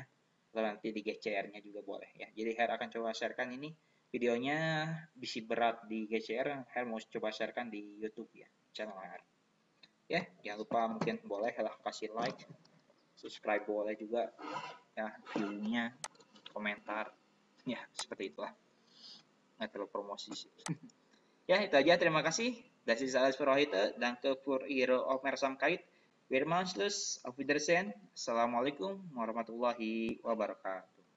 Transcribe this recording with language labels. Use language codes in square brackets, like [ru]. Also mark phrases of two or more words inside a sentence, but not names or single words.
[id] Atau nanti di GCR-nya juga boleh ya. Jadi Her akan coba sharekan ini videonya bisi berat di GCR, Her mau coba sharekan di YouTube ya, channel Her. Ya, jangan lupa mungkin boleh lah kasih [en] like, subscribe [id] boleh juga ya, view-nya, komentar. Ya, seperti itulah. Nggak terlalu promosi sih. Ya, itu aja. Terima kasih. [de] Das ist alles für heute. Danke für Ihre Aufmerksamkeit. Wir machen Schluss. Auf Wiedersehen. [ar] Assalamualaikum warahmatullahi wabarakatuh.